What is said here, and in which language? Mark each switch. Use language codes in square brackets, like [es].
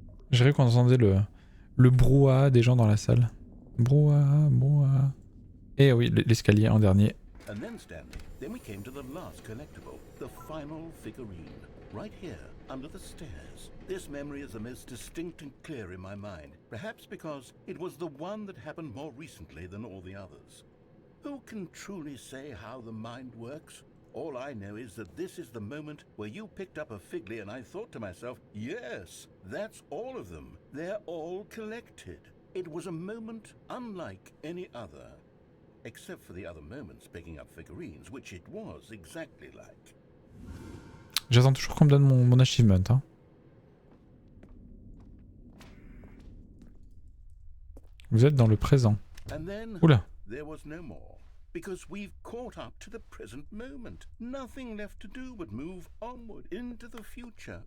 [fr] J'ai cru qu'on entendait le brouhaha des gens dans la salle. Brouhaha. Et oui, l'escalier en dernier. [en] And then, Stanley, then we came to the last collectible, the final figurine, right here, under the stairs. This memory is the most distinct and clear in my mind, perhaps because it was the one that happened more recently than all the others. Who can truly say how the mind works? All I know is that this is the moment where you picked up a figly and I thought to myself, yes, that's all of them. They're all collected. It was a moment unlike any other. Except for the other moments picking up figurines, which it was exactly like. [fr] J'attends toujours qu'on me donne mon achievement. Hein. Vous êtes dans le présent. [en] And then [fr] Oula. [en] there was no more. Because we've caught up to the present moment. Nothing left to do but move onward into the future.